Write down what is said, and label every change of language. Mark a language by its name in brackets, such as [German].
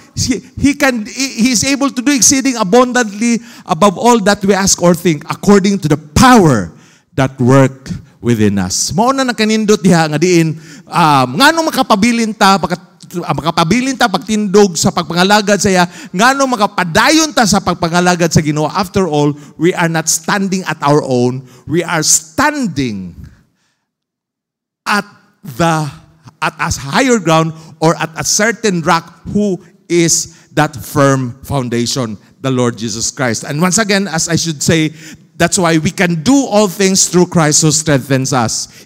[English] He is able to do exceeding abundantly above all that we ask or think according to the power that work within us. [Cebuano] Mao na nakanindot diha nga diin ngano makapabilin ta pagtindog sa pagpangalagad sa iya, ngano makapadayon ta sa pagpangalagad sa Ginoo. [English] After all, we are not standing at our own. We are standing at a higher ground or at a certain rock who is that firm foundation, the Lord Jesus Christ. And once again, as I should say, that's why we can do all things through Christ who strengthens us.